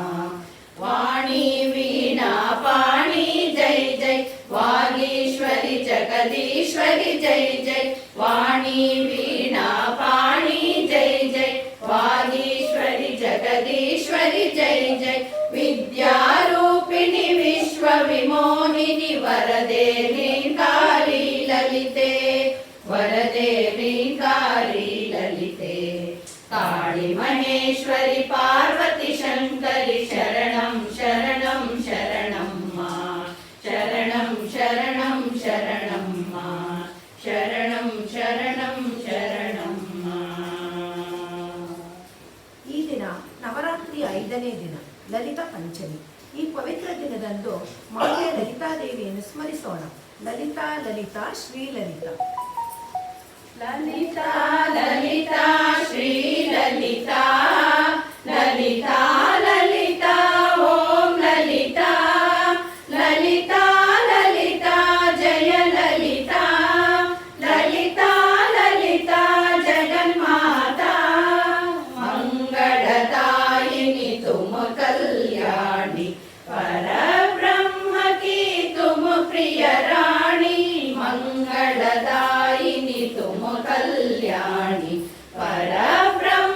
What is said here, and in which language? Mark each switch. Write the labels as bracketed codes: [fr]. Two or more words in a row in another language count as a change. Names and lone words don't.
[sa] वाणी वीणा पाणि जय जय वागीश्वरि जगदीश्वरि जय जय वाणी वीणा पाणि जय जय वागीश्वरि जगदीश्वरि जय जय विद्यारूपिणि विश्वविमोहिनि वरदे ह्रीङ्कारी ललिते वरदे ह्रीङ्कारी ललिते काळि महेश्वरि पार्वती शङ्करि शरणं शरणं शरणं मा शरणं शरणं शरणं मा शरणं शरणं शरणं मा [kn] ಈ ದಿನ ನವರಾತ್ರಿಯ 5ನೇ ದಿನ ಲಲಿತ ಪಂಚಮಿ. ಈ ಪವಿತ್ರ ದಿನದಂದು ಮಾತೆ ಲಲಿತಾದೇವಿಯನ್ನು ಸ್ಮರಿಸೋಣ. ಲಲಿತಾ ಲಲಿತಾ ಶ್ರೀಲಲಿತಾ. [hi] ललिता ललिता श्रीललिता ललिता ललिता ॐ ललिता ललिता ललिता जय ललिता ललिता ललिता जगन्माता मंगलदायिनी तुम कल्याणी परब्रह्म की तुम प्रिय रानी मंगलदायिनी तुम कल्याणी परब्रह्म